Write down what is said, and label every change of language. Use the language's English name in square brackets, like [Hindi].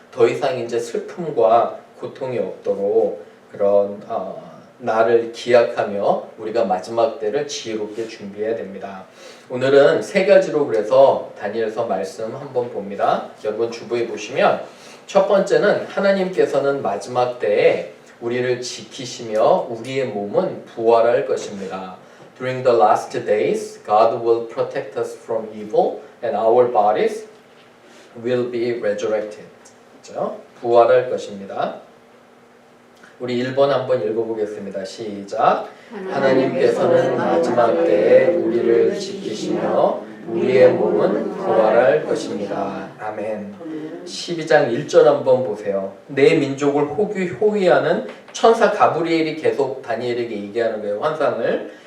[Korean] 더 이상 이제 슬픔과 고통이 없도록 그런 나를 기약하며 우리가 마지막 때를 지혜롭게 준비해야 됩니다. 오늘은 3가지로 그래서 다니엘서 말씀 한번 봅니다. 여러분 주부에 보시면 첫 번째는 하나님께서는 마지막 때에 우리를 지키시며 우리의 몸은 부활할 것입니다. [English] During the last days, God will protect us from evil and our bodies will be resurrected. [Korean] 그렇죠? 부활할 것입니다. 우리 1번 한번 읽어보겠습니다. 시작. 하나님께서는 마지막 때에 우리를 지키시며 우리의 몸은 부활할 것입니다. 아멘. 12장 1절 한번 보세요. 내 민족을 호위하는 천사 가브리엘이 계속 다니엘에게 얘기하는 거예요. 환상을.